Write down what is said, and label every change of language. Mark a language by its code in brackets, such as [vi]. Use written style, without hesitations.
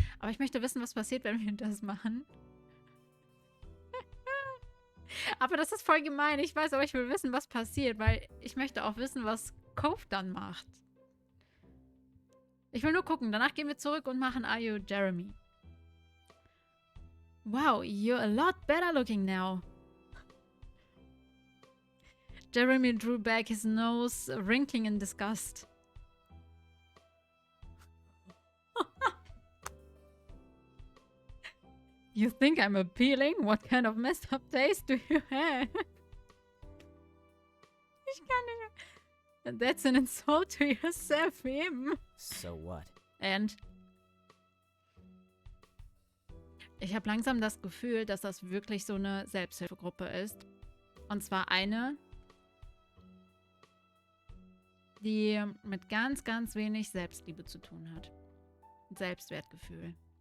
[de] Aber ich möchte wissen, was passiert, wenn wir das machen. Aber das ist voll gemein. Ich weiß, aber ich will wissen, was passiert, weil ich möchte auch wissen, was Cove dann macht. Ich will nur gucken. Danach gehen wir zurück und machen Are You Jeremy? [en] Wow, you're a lot better looking now. Jeremy drew back his nose, wrinkling in disgust. You think I'm appealing? What kind of messed up taste do you have? [de] Ich kann nicht. [en] That's an insult to yourself, him. So what? And? [de] Ich habe langsam das Gefühl, dass das wirklich so eine Selbsthilfegruppe ist. Und zwar eine, die mit ganz, ganz wenig Selbstliebe zu tun hat. Selbstwertgefühl.